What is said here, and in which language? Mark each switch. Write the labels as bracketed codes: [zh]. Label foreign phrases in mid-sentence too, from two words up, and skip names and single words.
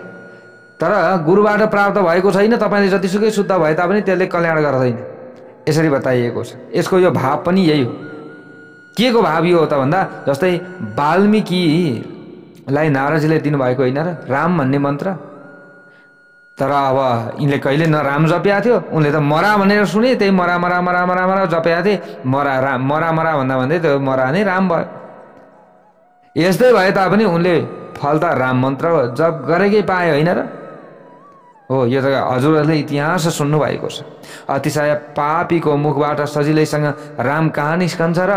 [ne] तर गुरुबाट प्राप्त भएको छैन, तपाईँले जतिसुकै शुद्ध भए तापनि त्यसले कल्याण गर्दैन, यसरी बताइएको छ। यसको यो भाव पनि यही हो। के को भाव यो हो त भन्दा, जस्तै वाल्मीकिलाई नारदजीले दिनुभएको होइन र राम भन्ने मन्त्र, तर अब यिनले कहिले न राम जपेका थियो, उनले त मरा भनेर सुने, त्यही मरा मरा मरा मरा मरा जपेका थिए। मरा मरा भन्दा भन्दै त्यो मरा नै राम भयो। यस्तै भए तापनि उनले फल त राम मन्त्र जप गरेकै पाए होइन र? हो, यो त हजुरहरूले इतिहास सुन्नु भएको छ। अतिशय पापीको मुखबाट सजिलैसँग राम कहाँ निस्कन्छ र?